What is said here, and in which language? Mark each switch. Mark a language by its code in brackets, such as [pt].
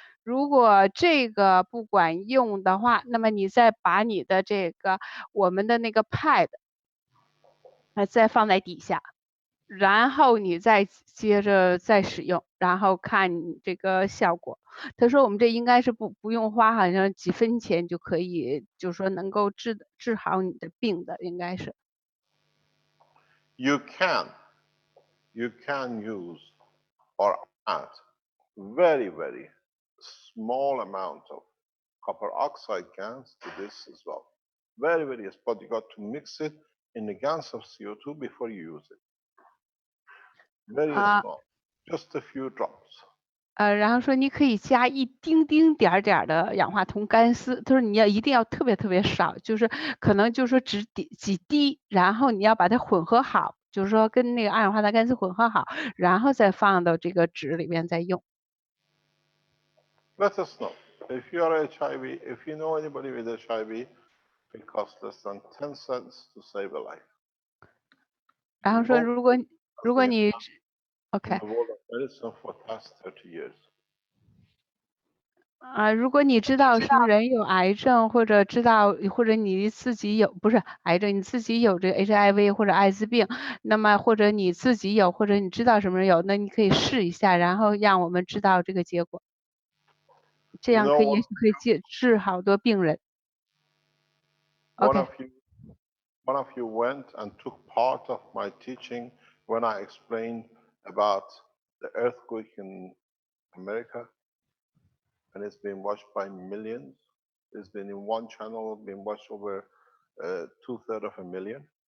[zh] 如果这个不管用的话，那么你再把你的我们的那个 pad 再放在底下，然后你再接着再使用，然后看你这个效果。他说我们这应该是不用花好像几分钱就可以，就是说能够治好你的病的，应该是。 [en] You can use or add very, very small amount of copper oxide GaNs to this as well. Very, very, but you got to mix it in the GaNs of CO2 before you use it. Very small, just a few drops. [zh] 然后说你可以加一丁丁点儿的氧化铜干丝，他说你一定要特别特别少，就是可能就是说只几滴，然后你要把它混合好，就是说跟那个二氧化碳干丝混合好，然后再放到这个纸里面再用。 [en] Let us know if you are HIV, if you know anybody with HIV, it costs less than 10 cents to save a life. [zh] 然后说如果你 OK。 [en] Medicine for past 30 years. [zh] 如果你知道什么人有癌症，或者你自己有不是癌症，你自己有这个 HIV 或者艾滋病，那么或者你自己有，或者你知道什么人有，那你可以试一下，然后让我们知道这个结果，这样也许可以治好多病人。 [en] One of you went and took part of my teaching when I explained about the earthquake in America, and it's been watched by millions. It's been in one channel, been watched over 2/3 of a million.